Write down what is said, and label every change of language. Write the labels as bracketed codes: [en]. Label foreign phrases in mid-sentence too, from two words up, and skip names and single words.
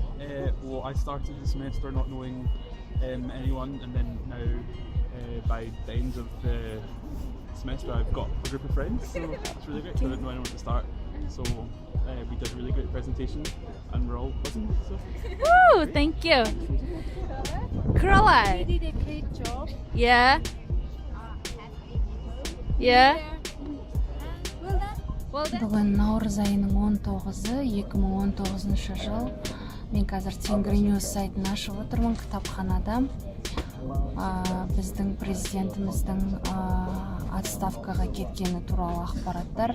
[en] Well, I started the semester not knowing anyone, and then now by the end of the semester I've got a group of friends, so it's really great. So I didn't know anyone to start, so we did a really great presentation and we're all buzzing. So. Woo, thank you. Caroline. You did a great job. Yeah. Yeah. [kk] Бүгін наурыз айының 19-ы, 2019 жыл. Мен қазір Тенгриньюс сайтын ашып отырмын кітапханада. Біздің президентіміздің отставкаға кеткені туралы ақпараттар.